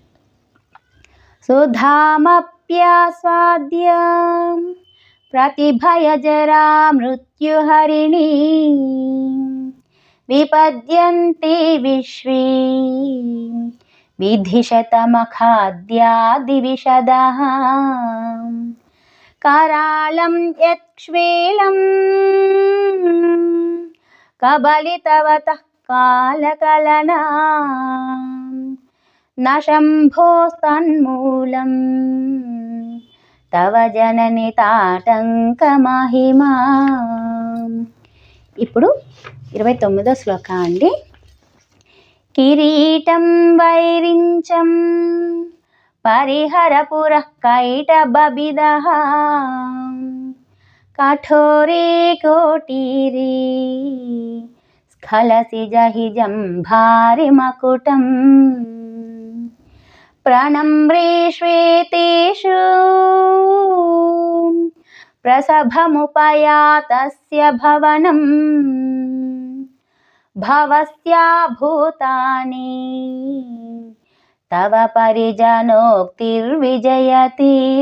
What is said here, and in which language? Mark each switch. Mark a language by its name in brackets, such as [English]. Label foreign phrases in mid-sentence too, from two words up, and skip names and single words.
[Sanskrit] సుధామప్యాస్వాద్య ప్రతిభయజరా మృత్యుహరిణి విపద్యంతే విశ్వే విధిశతమఖాద్యాదివిశదః करालं यक्ष्वेलं कबलितवतः कालकलना न शम्भोस्तन्मूलं तव जननि తాటంకమహిమా. [Telugu] ఇప్పుడు 29 శ్లోక అండి. [Sanskrit] కిరీటం వైరించం పరిహరపురః కైటబబిదః కఠోరే కోటీరే స్ఖలసి జహిజం భారి మకుటం ప్రణమ్రే శ్వేతేషు ప్రసభముపయాతస్య భవనం భవస్యా భూతాని తవ పరిజనోక్తిర్విజయతి.